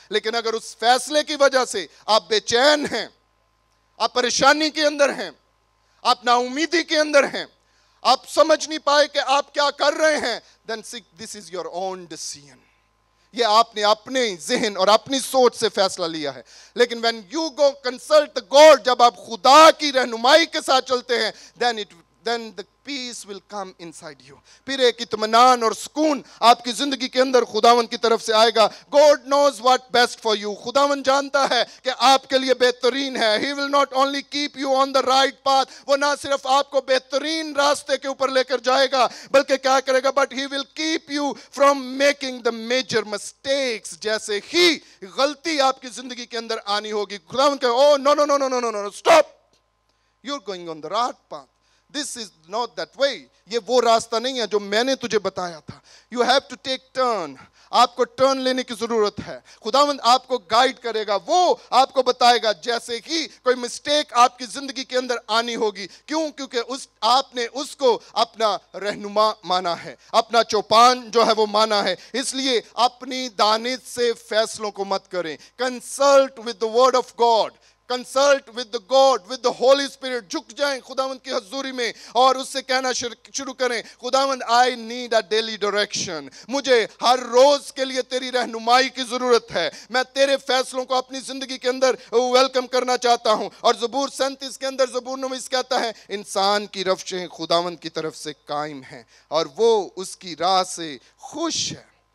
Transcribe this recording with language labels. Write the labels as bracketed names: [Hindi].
[Urdu] لیکن اگر اس فیصلے کی وجہ سے آپ بے چین ہیں, آپ پریشانی کے اندر ہیں, آپ نا امیدی کے اندر ہیں, آپ سمجھ نہیں پائے کہ آپ کیا کر رہے ہیں, [English] then this is your own decision. [Urdu] یہ آپ نے اپنے ذہن اور اپنی سوچ سے فیصلہ لیا ہے. [English] لیکن when you go consult the God, [Urdu] جب آپ خدا کی رہنمائی کے ساتھ چلتے ہیں, [English] then the peace will come inside you. [Urdu] پھر ایک اطمینان اور سکون آپ کی زندگی کے اندر خداوند کی طرف سے آئے گا. [English] God knows what best for you. [Urdu] خداوند جانتا ہے کہ آپ کے لیے بہترین ہے. [English] He will not only keep you on the right path, [Urdu] وہ نہ صرف آپ کو بہترین راستے کے اوپر لے کر جائے گا, بلکہ کیا کرے گا, [English] but he will keep you from making the major mistakes. [Urdu] جیسے ہی غلطی آپ کی زندگی کے اندر آنی ہوگی, خداوند کہے [English] oh no, stop, you're going on the right path. This is not that way. [Urdu] یہ وہ راستہ نہیں ہے جو میں نے تجھے بتایا تھا. [English] You have to take turn. [Urdu] آپ کو ٹرن لینے کی ضرورت ہے. خداوند آپ کو گائیڈ کرے گا, وہ آپ کو بتائے گا جیسے ہی کوئی مسٹیک آپ کی زندگی کے اندر آنی ہوگی. کیوں؟ کیونکہ آپ نے اس کو اپنا رہنما مانا ہے, اپنا چوپان جو ہے وہ مانا ہے. اس لیے اپنی دانش سے فیصلوں کو مت کریں. [English] Consult with the word of God. Consult with the God, with the Holy Spirit. [Urdu] جھک جائیں خداوند کی حضوری میں اور اس سے کہنا شروع کریں, خداوند [English] I need a daily direction. [Urdu] مجھے ہر روز کے لیے تیری رہنمائی کی ضرورت ہے. میں تیرے فیصلوں کو اپنی زندگی کے اندر ویلکم کرنا چاہتا ہوں. اور زبور 37 کے اندر زبور نویس کہتا ہے, انسان کی روشیں خداوند کی طرف سے قائم ہیں اور وہ اس کی راہ سے خوش ہے.